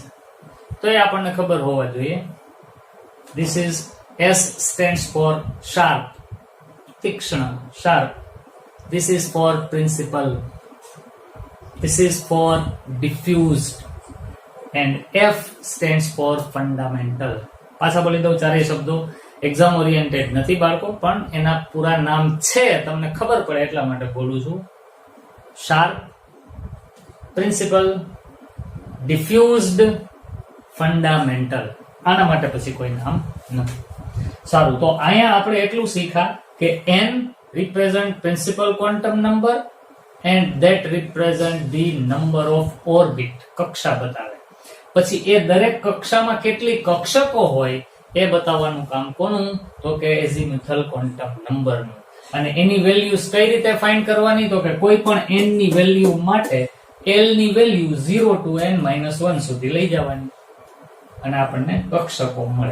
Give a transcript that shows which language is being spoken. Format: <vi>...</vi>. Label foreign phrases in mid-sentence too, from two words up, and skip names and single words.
<gu>તો એ આપણને ખબર હોવા જોઈએ.</gu> <en>This is S stands for sharp, તીક્ષ્ણ, sharp. This is for principal. This is for diffused. And F stands for fundamental.</en> <gu>પાછા બોલી દઉં ચારેય શબ્દો.</gu> <en>exam oriented</en> <gu>નથી બાળકો, પણ એના પૂરા નામ છે તમને ખબર પડે એટલા માટે બોલું છું.</gu> <en>sharp, principal, diffused, fundamental.</en> <gu>આના માટે પછી કોઈ નામ નથી. સારું, તો અહીંયા આપણે એટલું શીખ્યા કે</gu> <en>n represent principal quantum number and that represent the number of orbit.</en> <gu>કક્ષા બતાવે. પછી એ દરેક કક્ષામાં કેટલી કક્ષકો હોય એ બતાવવાનું કામ કોનું? તો કે</gu> <en>azimuthal quantum</en> <gu>નંબરનું. અને એની વેલ્યુઝ કઈ રીતે ફાઇન્ડ કરવાની? તો કે કોઈ પણ n ની વેલ્યુ માટે l ની વેલ્યુ 0 to n-1 સુધી લઈ જવાની અને આપણને કક્ષકો મળે.</gu>